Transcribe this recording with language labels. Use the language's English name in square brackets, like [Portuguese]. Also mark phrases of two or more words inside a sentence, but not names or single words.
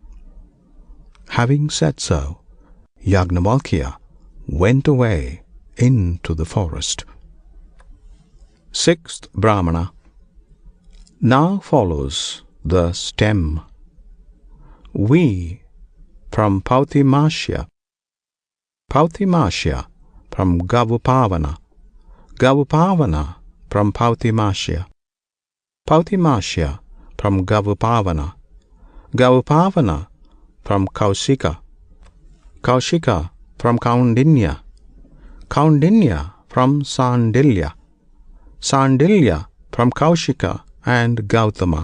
[English] Having said so, Yajnavalkya went away into the forest. Sixth Brahmana. Now follows the stem. We from Pautimashya, Pautimashya from Gavupavana, Gavupavana from Pautimashya, Pautimashya from Gavupavana, Gavupavana from Kaushika, Kaushika from Kaundinya, Kaundinya from Sandilya, Sandilya from Kaushika and Gautama,